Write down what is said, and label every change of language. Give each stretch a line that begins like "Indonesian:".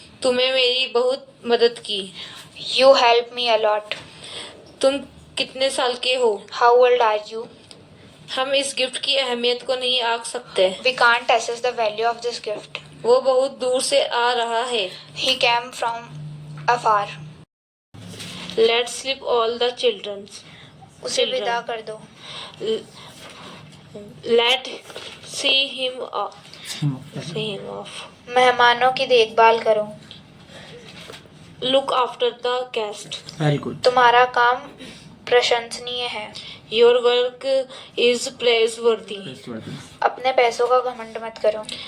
Hindi: तुम्हें मेरी बहुत मदद की.
English: You helped me a lot.
Hindi: तुम कितने साल के हो?
English: How old are you?
Hindi: हम इस गिफ्ट की अहमियत को नहीं आंक सकते.
English: We can't assess the value of this gift.
Hindi: वो बहुत दूर से आ रहा है.
English: He came from afar. Let's sleep all the children.
Hindi: उसे विदा कर दो.
English: Let see him off. See him off.
Hindi: मेहमानों की देखभाल करो.
English: Look after the guest. Very good.
Hindi: तुम्हारा काम प्रशंसनीय है.
English: Your work is praiseworthy.
Hindi: अपने पैसों का घमंड मत करो.